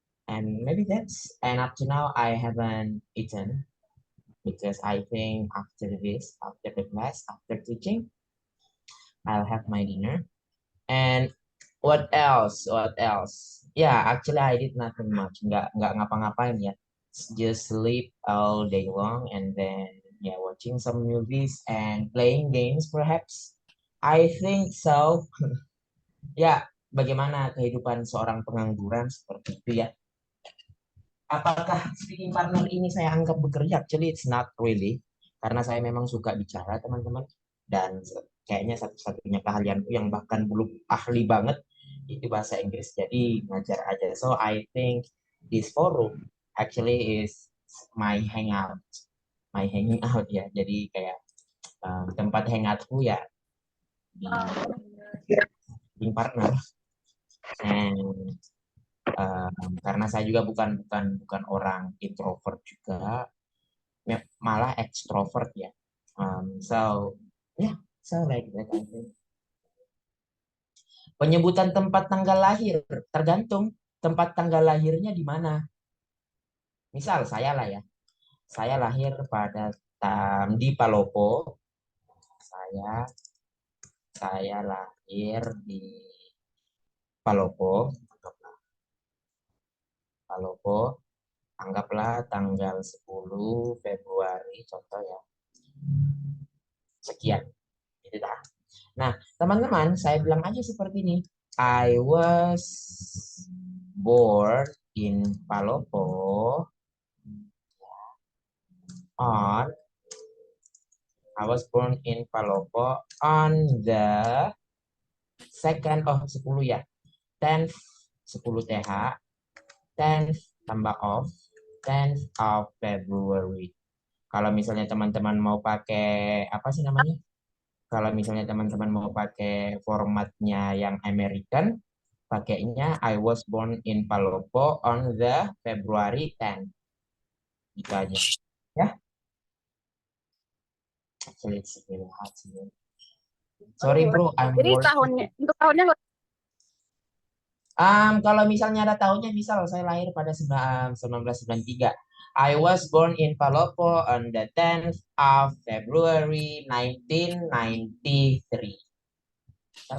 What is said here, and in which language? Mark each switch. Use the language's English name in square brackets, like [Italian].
[English] And maybe that's, and up to now, I haven't eaten because I think after this, after the class, after teaching, I'll have my dinner. And what else? What else? Yeah, actually, I did nothing much. [Indonesian] Nggak ngapa-ngapain ya. [English] Just sleep all day long and then yeah, watching some movies and playing games perhaps. I think so. [Indonesian] Ya, bagaimana kehidupan seorang pengangguran seperti itu ya? Apakah speaking partner ini saya anggap bekerja? [English] Actually, it's not really. [Indonesian] Karena saya memang suka bicara, teman-teman. Dan kayaknya satu-satunya keahlianku yang bahkan belum ahli banget, itu bahasa Inggris. Jadi, ngajar aja. [English] So, I think this forum actually is my hangout. My hanging out [Indonesian] ya. Jadi, kayak tempat hangoutku ya di speaking partner. And karena saya juga bukan orang introvert juga, malah extrovert ya. [English] So yeah, so like that I think. [Indonesian] Penyebutan tempat tanggal lahir tergantung tempat tanggal lahirnya di mana. Misal saya lah ya, saya lahir pada di Palopo. Saya lahir di Palopo. Palopo, anggaplah tanggal 10 Februari contoh ya. Sekian, gitu dah. Nah, teman-teman, saya bilang aja seperti ini. [English] I was born in Palopo on I was born in Palopo on the 2nd of 10 ya. 10th 10 TH, 10th tambah of 10th of February. [Indonesian] Kalau misalnya teman-teman mau pakai apa sih namanya? Kalau misalnya teman-teman mau pakai formatnya yang American, pakainya [English] I was born in Palopo on the February 10. [Indonesian] Gitu aja. Ya. [English] Actually, it's really hard to- Sorry bro, I'm [Indonesian] Jadi [English] working. [Indonesian] untuk tahunnya Kalau misalnya ada tahunnya, misal saya lahir pada 1993. [English] I was born in Palopo on the 10th of February 1993.